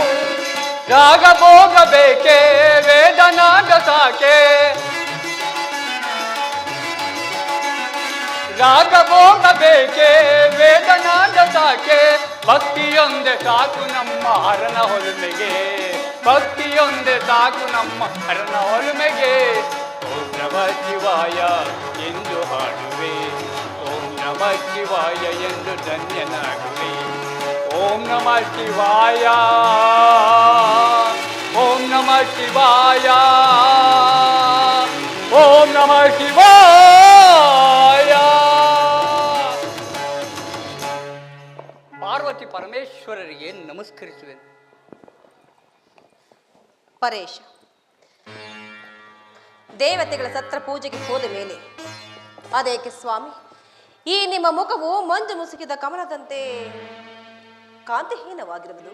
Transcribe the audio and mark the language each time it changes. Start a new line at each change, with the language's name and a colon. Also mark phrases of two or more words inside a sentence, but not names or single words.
Kannada: ರಾಗ ಭೋಗ ಬೇಕೆ ವೇದನಾದ ಸಾಕೆ, ರಾಗ ಭೋಗ ಬೇಕೆ ವೇದನಾದ ಸಾಕೆ. ಭಕ್ತಿಯೊಂದೆ ಸಾಕು ನಮ್ಮ ಹರನ ಹೊಲುಮೆಗೆ, ಭಕ್ತಿಯೊಂದೆ ಸಾಕು ನಮ್ಮ ಹರನ ಹೊಲುಮೆಗೆ.
Sanskrit: ಓಂ ನಮಃ ಶಿವಾಯ
Kannada: ಎಂದು ಹಾಡುವೆ,
Sanskrit: ಓಂ ನಮಃ ಶಿವಾಯ
Kannada: ಎಂದು ಧನ್ಯನಾಗುವೆ.
Sanskrit: ಓಂ ನಮಃ ಶಿವಾಯ, ಓಂ ನಮಃ ಶಿವಾಯ, ಓಂ ನಮಃ ಶಿವಾಯ.
Kannada: ಪಾರ್ವತಿ ಪರಮೇಶ್ವರರಿಗೆ ನಮಸ್ಕರಿಸುವೆನು. ಪರೇಶ, ದೇವತೆಗಳ ಸತ್ರ ಪೂಜೆಗೆ ಹೋದ ಮೇಲೆ ಅದೇಕೆ ಸ್ವಾಮಿ ಈ ನಿಮ್ಮ ಮುಖವು ಮಂಜು ಮುಸುಕಿದ ಕಮಲದಂತೆ ಕಾಂತಿಹೀನವಾಗಿರುವುದು?